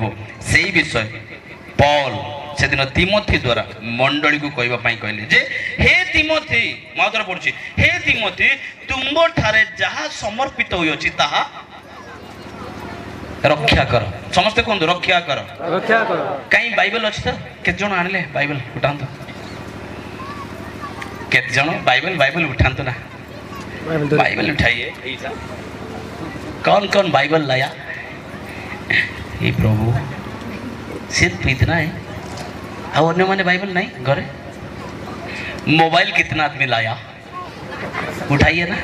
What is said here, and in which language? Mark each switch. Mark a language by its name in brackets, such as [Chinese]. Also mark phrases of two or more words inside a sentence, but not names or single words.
[Odia] ସେଇ ବିଷୟ ପଲ୍ ସେଦିନ ତିମୋଥି ଦ୍ୱାରା ମଣ୍ଡଳୀକୁ କହିବା ପାଇଁ କହିଲେ ଯେ ହେ ତିମୋଥି, ମୁଁ ଆଉଥରେ ପଢୁଛି, ହେ ତିମୋଥି ତୁମ୍ଭଠାରେ ଯାହା ସମର୍ପିତ ହୋଇଅଛି ତାହା ରକ୍ଷା କର। ସମସ୍ତେ କୁହନ୍ତୁ ରକ୍ଷା କର। ରକ୍ଷା କର। କାହିଁ ବାଇବେଲ ଅଛି ତ? କେତେ ଜଣ ଆଣିଲେ ବାଇବେଲ? ଉଠାନ୍ତୁ। କେତେ ଜଣ ବାଇବେଲ उठाନ୍ତୁ ना। [Hindi] बाइबल उठाइए। कौन कौन बाइबल लाया? ये प्रभु सिर्फ इतना है, और अन्य माने बाइबल नहीं घरे? मोबाइल कितना आदमी लाया? उठाइए ना।